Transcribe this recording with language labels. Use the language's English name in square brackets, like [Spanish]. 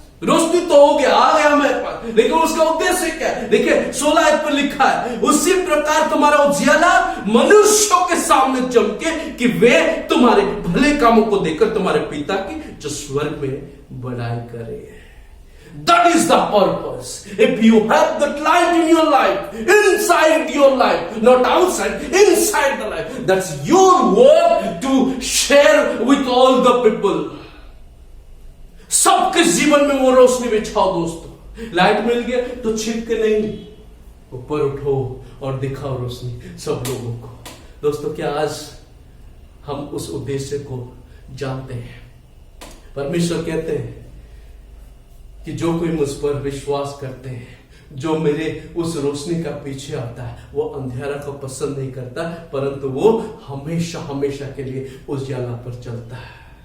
[Hindi] रोशनी तो हो गया, आ गया हमारे पास, लेकिन उसका उद्देश्य क्या है? देखिए 16 आयत पर लिखा है, उसी प्रकार तुम्हारा उजियाला मनुष्यों के सामने चमके कि वे तुम्हारे भले कामों को देखकर तुम्हारे पिता की जो स्वर्ग में बड़ाई करे। [English] That is the purpose. If you have that light in your life, inside your life, not outside, inside the life, that's your work to share with all the people. [Hindi] सबके जीवन में वो रोशनी बिछाओ दोस्तों। लाइट मिल गया तो छिप के नहीं, ऊपर उठो और दिखाओ रोशनी सब लोगों को। दोस्तों, क्या आज हम उस उद्देश्य को जानते हैं? परमेश्वर कहते हैं कि जो कोई मुझ पर विश्वास करते हैं, जो मेरे उस रोशनी का पीछे आता है, वो अंधेरा को पसंद नहीं करता, परंतु वो हमेशा हमेशा के लिए उजियाला पर चलता है।